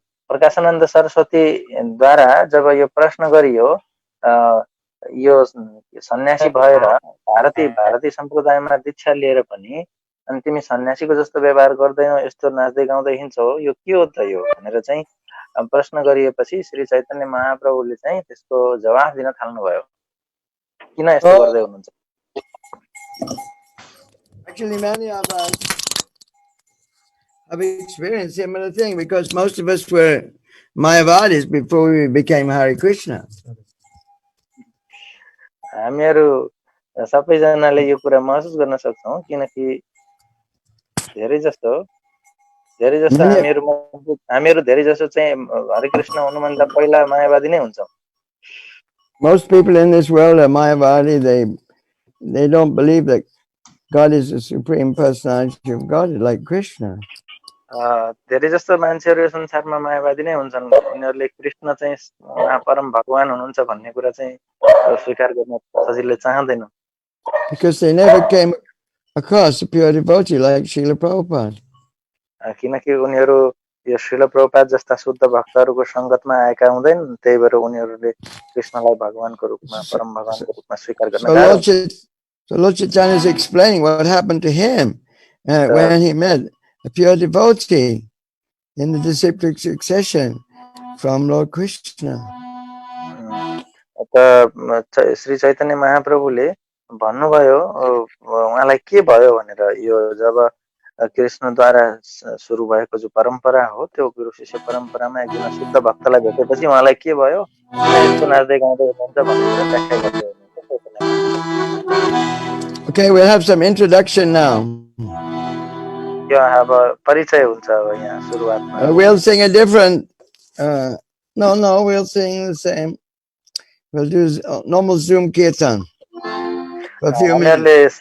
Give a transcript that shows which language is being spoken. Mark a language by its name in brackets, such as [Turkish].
[Nepali] प्रकाशानन्द सरस्वती द्वारा जब यो प्रश्न गरियो, यो सन्यासी भएर भारती सम्प्रदायमा दीक्षा लिएर पनि अनि तिमी सन्यासीको जस्तो व्यवहार गर्दैनौ, यस्तो नाच्दै गाउँदै हिँड्छौ, यो के हो त यो भनेर चाहिँ प्रश्न गरिएपछि श्री चैतन्य महाप्रभुले चाहिँ त्यसको जवाफ दिन थाल्नुभयो, किन यस्तो गर्दै हुनुहुन्छ। [English] Actually, many of us have experienced similar thing because most of us were Mayavadis before we became Hare Krishna. [Nepali] हामीहरू सबैजनाले यो कुरा महसुस गर्न सक्छौं, किनकि धेरै जसो हामीहरू धेरै जसो चाहिँ हरे कृष्ण हुनुभन्दा पहिला मायावादी नै हुन्छौं। [English] Most people in this world are Mayavadi. They don't believe that God is the supreme personality of God, like Krishna. [Nepali] धेरै जस्तो मान्छेहरू यो संसारमा मायावादी नै हुन्छन्, उनीहरूले कृष्ण चाहिँ परम भगवान हुनुहुन्छ भन्ने कुरा चाहिँ स्वीकार गर्न सजिलै चाहँदैनन्। [English] Because they never came across a pure devotee like Srila Prabhupada. [Nepali] किनकि उनीहरू यो श्रील प्रभुपाद जस्ता शुद्ध भक्तहरूको संगतमा आएका हुँदैन, त्यही भएर उनीहरूले कृष्णलाई भगवानको रूपमा परम भगवानको रूपमा स्वीकार गर्न गाह्रो हुन्छ। [English] So Lord Chaitanya is explaining what happened to him when he met a pure devotee in the disciplic succession from Lord Krishna. [Nepali] Shri Chaitanya महाप्रभुले भन्नुभयो उहाँलाई के भयो भनेर, यो जब कृष्णद्वारा सुरु भएको जो परम्परा हो त्यो गुरु शिष्य परम्परामा एकजना शुद्ध भक्तलाई भेटेपछि उहाँलाई के भयो, यस्तो नाच्दै गाउँदै हुनुहुन्छ भन्ने कुरा व्याख्या गर्दै हुनुहुन्छ। [English] Okay, we'll have some introduction now. [Nepali] यो अब परिचय हुन्छ यहाँ सुरुवातमा। [English] We'll sing a different we'll sing the same. We'll do normal Zoom kirtan for a few minutes.